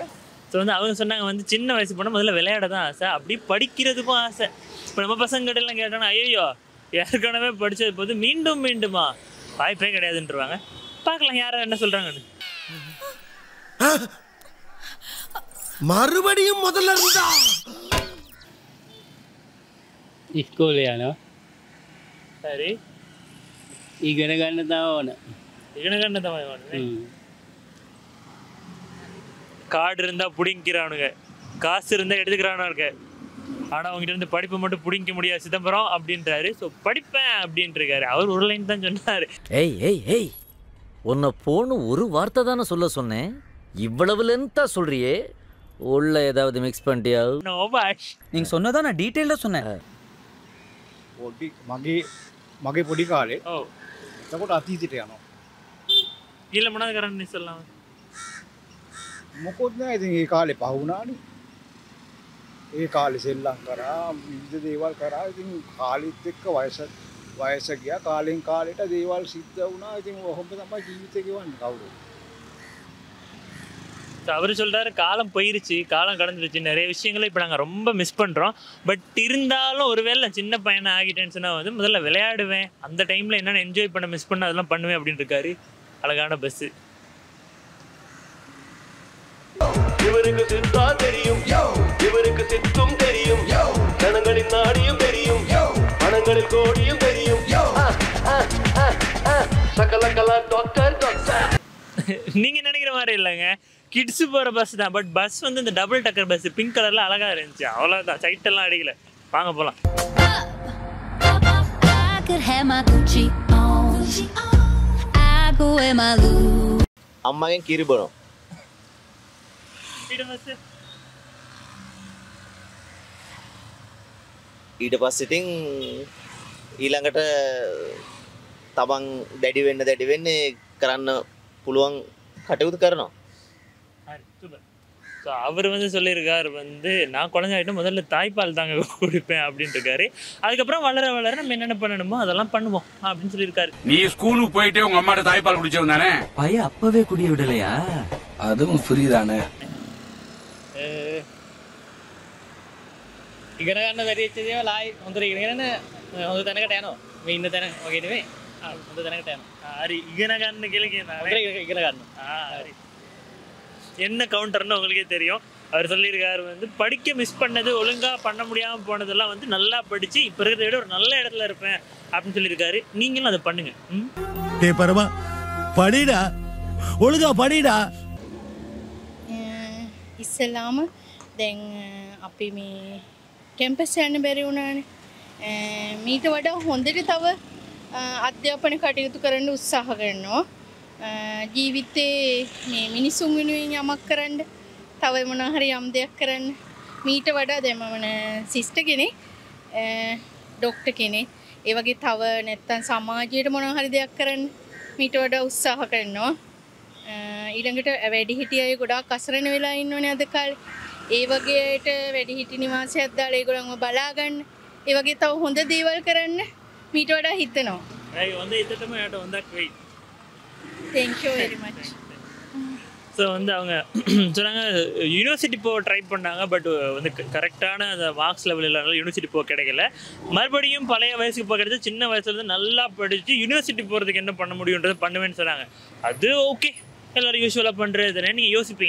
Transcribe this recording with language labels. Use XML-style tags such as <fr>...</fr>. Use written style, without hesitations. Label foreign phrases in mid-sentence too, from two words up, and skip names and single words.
<ta>ஸோ வந்து அவங்க சொன்னாங்க வந்து சின்ன வயசு போனால் முதல்ல விளையாட தான் ஆசை, அப்படி படிக்கிறதுக்கும் ஆசை. இப்போ நம்ம பசங்கிட்டலாம் கேட்டோன்னா ஐயோ ஏற்கனவே படித்தது போது மீண்டும் மீண்டுமா வாய்ப்பே கிடையாதுன்றவாங்க. பார்க்கலாம் யாரும் என்ன சொல்கிறாங்கன்னு. மறுபடியும் முதல்ல இருந்தா</ta> <si>ඉස්කෝල යනවා.</si> <ta>சரி</ta> <si>ඉගෙන ගන්න තව ඕන. ඉගෙන ගන්න</si> <ta>தான் கார்டு இருந்தால் பிடிங்கிறானுங்க, காசு இருந்தால் எடுத்துக்கிறானுங்க. ஆனால் அவங்ககிட்ட இருந்து படிப்பை மட்டும் பிடிக்க முடியாது சிதம்பரம் அப்படின்றாரு. ஸோ படிப்பேன் அப்படின்ட்டுருக்காரு. அவர் ஒரு லைன் தான் சொன்னார். ஏய் ஏய் ஏய், உன்னை போன்னு ஒரு வார்த்தை தானே சொல்ல சொன்னேன், இவ்வளவு லென்த்தா சொல்றியே, உள்ள ஏதாவது மிக்ஸ் பண்ணிட்டியா?</ta> <en>No boss,</en> <ta>நீங்கள் சொன்னதான் நான் டீட்டெயிலாக சொன்னேன்.</ta> <si>මගේ පොඩි කාලේ</si> <ta>ஓ</ta> <si>එතකොට අතීතයට යනවා.</si> <ta>இல்லை மனதுக்காரன் சொல்லலாம்.</ta> <si>මොකොත් නෑ. ඉතින් ඒ කාලේ පහුණානේ. ඒ කාලේ සෙල්ලම් කරා, විවිධ දේවල් කරා. ඉතින් කාලෙත් එක්ක වයස ගියා. කාලෙන් කාලෙට දේවල් සිද්ධ වුණා. ඉතින් ඔහොම තමයි ජීවිතේ ගෙවන්නේ කවුරු.</si> <ta>அவர் சொல்கிறாரு காலம் போயிருச்சு, காலம் கடந்துருச்சு, நிறைய விஷயங்களை இப்போ நாங்கள் ரொம்ப மிஸ் பண்ணுறோம். பட் இருந்தாலும் ஒருவேளை சின்ன பையனை ஆகிட்டேன்னு சொன்னால் வந்து முதல்ல விளையாடுவேன், அந்த டைமில் என்னென்ன என்ஜாய் பண்ண மிஸ் பண்ண அதெல்லாம் பண்ணுவேன் அப்படின்னு இருக்காரு. அழகான பஸ்ஸு. இவருக்கு சித்தா தெரியும், இவருக்கு சித்தும் தெரியும், ஜனங்களின் நாடியும் தெரியும், பணங்களில் கோடியும் தெரியும். சகலகலா</ta> <en>doctor doctor.</en> <ta>நீங்கள் நினைக்கிற மாதிரி இல்லைங்க, கிட்ஸு போகிற பஸ் தான். பட் பஸ் வந்து இந்த</ta> <en>double decker bus pink</en> <ta>கலரில் அழகாக இருந்துச்சு. அவ்வளோதான், சைட்டெல்லாம் அடிக்கல. வாங்க போகலாம்.</ta> <si>අම්මගෙන් කිරි බොනවා. ඊට පස්සේ ඉතින් ඊළඟට තමන් දැඩි වෙන්න කරන්න පුළුවන් කටයුතු කරනවා.</si> <ta>ஸோ அவர் வந்து சொல்லியிருக்காரு வந்து நான் குழந்தைகிட்ட முதல்ல தாய்ப்பால் தாங்க குடிப்பேன் அப்படின்ட்டு இருக்காரு. அதுக்கப்புறம் வளர வளர நம்ம என்னென்ன பண்ணணுமோ அதெல்லாம் பண்ணுவோம் அப்படின்னு சொல்லியிருக்காரு. நீ ஸ்கூலுக்கு போயிட்டு உங்க அம்மாட்ட தாய்ப்பால் குடிச்சவன் தானே? பையன் அப்பவே குடிய விடலையா? அதுவும் ஃப்ரீ தானே.</ta> <si>ඉගෙන ගන්න බැරි වෙච්ච දේවල් ආයි හොඳට ඉගෙනගෙන හොඳ තැනකට යනවා. මේ ඉන්න තැන වගේ නෙමෙයි. හොඳ තැනකට යනවා. හරි ඉගෙන ගන්න කියලා කියනවා. ඉගෙන ගන්න.</si> <ta>ஹரி என்ன கவுண்டர்னு உங்களுக்கே தெரியும். அவர் சொல்லியிருக்காரு வந்து படிக்க மிஸ் பண்ணது ஒழுங்கா பண்ண முடியாமல் போனதெல்லாம் வந்து நல்லா படிச்சு இப்போ இருக்கிறத விட ஒரு நல்ல இடத்துல இருப்பேன் அப்படின்னு சொல்லியிருக்காரு. நீங்களும் அதை பண்ணுங்க. டே பரமா படிடா ஒழுங்கா படிடா.</ta> <si>ඉස්සලාම දැන් අපි මේ කැම්පස් යන්න බැරි වුණානේ. මීට වඩා හොඳට තව අධ්‍යාපන කටයුතු කරන්න උත්සාහ කරනවා. ජීවිතේ මේ මිනිසුන් වෙනුවෙන් යමක් කරන්න, තව මොනවා හරි යම් දෙයක් කරන්න. මීට වඩා දැන් මම සිස්ටර් කෙනෙක්, ડોක්ටර් කෙනෙක්, ඒ වගේ තව නැත්තම් සමාජයට මොනවා හරි දෙයක් කරන්න මීට වඩා උත්සාහ කරනවා. ඊළඟට වැඩිහිටිය අය ගොඩාක් අසරණ වෙලා ඉන්නෝනේ අද කාලේ. ඒ වගේට වැඩිහිටි නිවාසයක් දාලා ඒගොල්ලන්ව බලා ගන්න. ඒ වගේ තව හොඳ දේවල් කරන්න මීට වඩා හිතනවා. ஐ வந்து இதட்டම යට හොඳක් වෙයි.</si> <en>Thank you very much.</en> <ta>ஸோ வந்து அவங்க சொன்னாங்க யூனிவர்சிட்டி போக ட்ரை பண்ணாங்க. பட் வந்து கரெக்டான அந்த</ta> <en>marks level</en> <ta>இல்லாதனால யூனிவர்சிட்டி போக கிடைக்கல. மறுபடியும் பழைய வயசுக்கு போக கிடைச்சா சின்ன வயசுலேருந்து நல்லா படித்து யூனிவர்சிட்டி போகிறதுக்கு என்ன பண்ண முடியுன்றதை பண்ணுவேன்னு சொன்னாங்க. அது ஓகே, எல்லோரும் யூஸ்வலாக பண்ணுறதுன்னு நீங்கள் யோசிப்பீங்க.</ta>